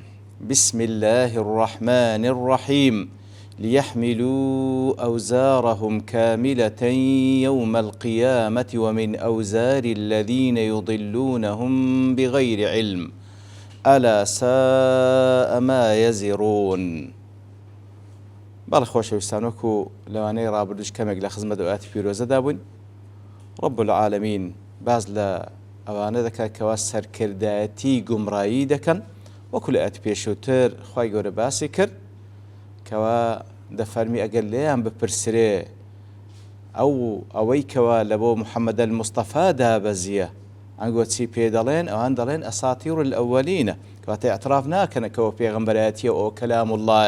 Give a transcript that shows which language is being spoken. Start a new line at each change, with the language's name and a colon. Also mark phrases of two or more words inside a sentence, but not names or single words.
Arabic: بسم الله الرحمن الرحيم. ليحملوا أوزارهم كاملة يوم القيامة ومن أوزار الذين يضلونهم بغير علم ألا ساء ما يزرون.
Central Kurdish: بەڵێ خۆشەویستانۆکو لەوانەیە ڕابردوش کەمێک لە خزمەت ئاەتی پیرۆزەدا بووین.
Arabic: رب العالمین
Central Kurdish: باز لە ئەوانە دەکات کەوا سەرکردایەتی گومڕایی دەکەن وەکو لە ئاەتی پێشووتر خوای گەورە باسی کرد کەوا دەفەرمی ئەگەر لێیان بپرسرێ ئەوەی کەوا لە بۆ محەممەد المستەفا دابەزیە ئەنگۆ چی پێ دەڵێن ئەوان دەڵێن
Arabic: ئەساتیر الأولینە
Central Kurdish: کەواتە ئەعتراف ناکەنەکەوە پێغەمبەرایەتیە ئەو کەلام اللهە.